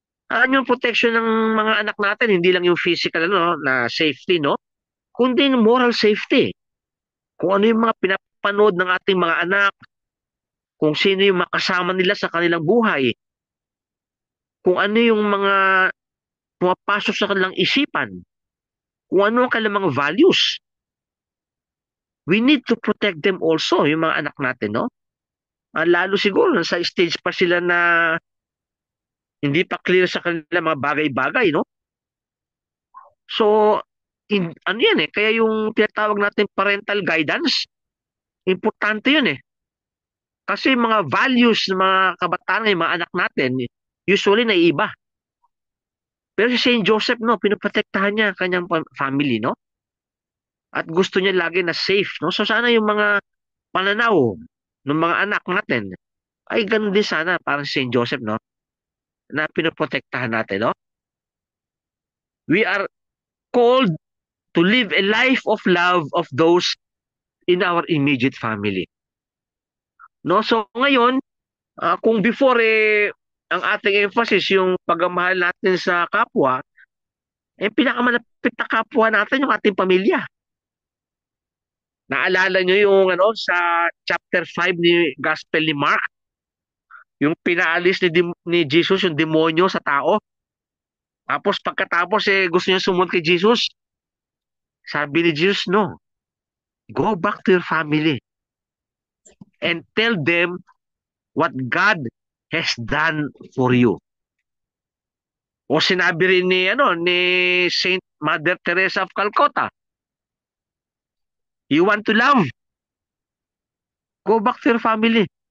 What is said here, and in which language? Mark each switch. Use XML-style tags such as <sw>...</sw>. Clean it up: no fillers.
<tl>Ano yung protection ng mga anak natin? Hindi lang yung physical na safety, no? Kundi yung moral safety. Kung ano yung mga pinapanood ng ating mga anak, kung sino yung makasama nila sa kanilang buhay, kung ano yung mga pumapasok sa kanilang isipan, kung ano ang kanilang mga values.</tl> <en>We need to protect them also,</en> <tl>yung mga anak natin, no? Lalo siguro, sa stage pa sila na hindi pa clear sa kanila mga bagay-bagay, no? So, ano yan eh, kaya yung tinatawag natin parental guidance, importante yun eh. Kasi mga values ng mga kabataan ng mga anak natin, usually naiiba. Pero si Saint Joseph, no, pinoprotektahan niya ang kanyang family, no? At gusto niya lagi na safe, no? So sana yung mga pananaw ng mga anak natin, ay ganun din sana parang si Saint Joseph, no? Na pinoprotektahan natin, no?</tl> <en>We are called to live a life of love of those in our immediate family.</en> <tl>No? So ngayon, kung before ang ating emphasis yung pagmamahal natin sa kapwa, pinakamalapit na kapwa natin yung ating pamilya. Naalala nyo yung sa chapter 5 ni Gospel ni Mark, yung pinaalis ni Jesus yung demonyo sa tao. Tapos pagkatapos gusto niya sumunod kay Jesus. Sabi ni Jesus, no,</tl> <en>go back to your family and tell them what God has done for you.</en> <tl>O sinabi rin ni</tl> <en>Saint Mother Teresa of Calcutta, you want to love, go back to your family.</en>